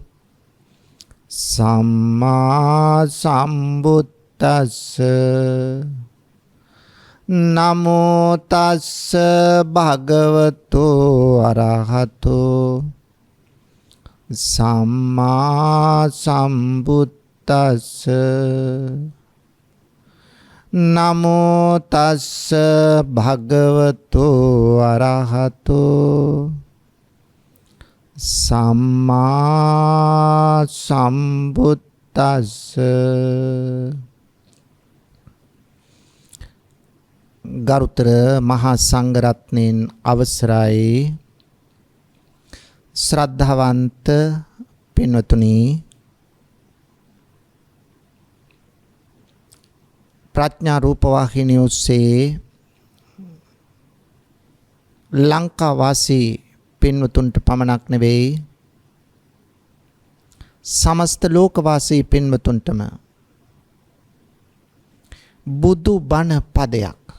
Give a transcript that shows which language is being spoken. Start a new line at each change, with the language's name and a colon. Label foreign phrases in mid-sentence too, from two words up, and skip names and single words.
Pali: සම්මා සම්බුද්දස්ස නමෝ තස්ස භගවතු අරහතෝ සම්මා සම්බුද්දස්ස නමෝ තස්ස භගවතු අරහතෝ සම්මා සම්බුද්දස්ස
Sinhala: ගරුතර මහා සංඝරත්නයන් අවසරයි ශ්‍රද්ධාවන්ත පින්වතුනි ප්‍රඥා රූපවාහිනිය ඔස්සේ ලංකා වාසී පින්වතුන්ට පමණක් නෙවෙයි සමස්ත ලෝක වාසී පින්වතුන්ටම බුදු බණ පදයක්